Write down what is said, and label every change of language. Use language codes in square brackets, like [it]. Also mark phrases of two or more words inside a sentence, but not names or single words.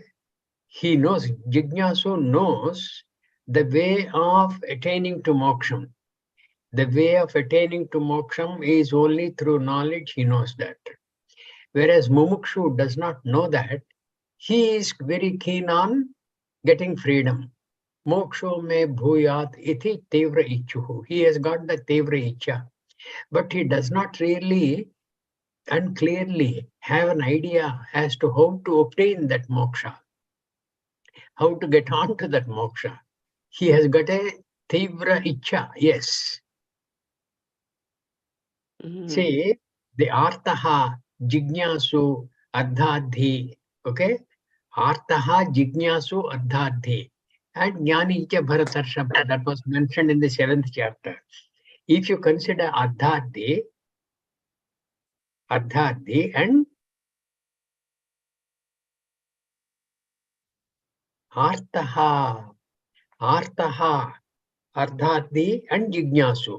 [en] He knows, Jignasu knows the way of attaining to moksham. The way of attaining to moksham is only through knowledge, he knows that. Whereas Mumukshu does not know that, he is very keen on getting freedom. [sa] मोक्षो मे भूयात् इति तीव्र इच्छुः. [en] He has got the [sa] तीव्र इच्छा. [en] But he does not really and clearly have an idea as to how to obtain that moksha. how to get on to that moksha. He has got a [sa] तीव्र इच्छा, [en] yes. See, the [sa] आर्तः जिज्ञासुः अर्थार्थी, [en] okay? [sa] आर्तः जिज्ञासुः अर्थार्थी. And ज्ञानी च भरतर्षभ, [en] that was mentioned in the 7th chapter. If you consider ardhadhi and artaha, ardhadhi and jignasu.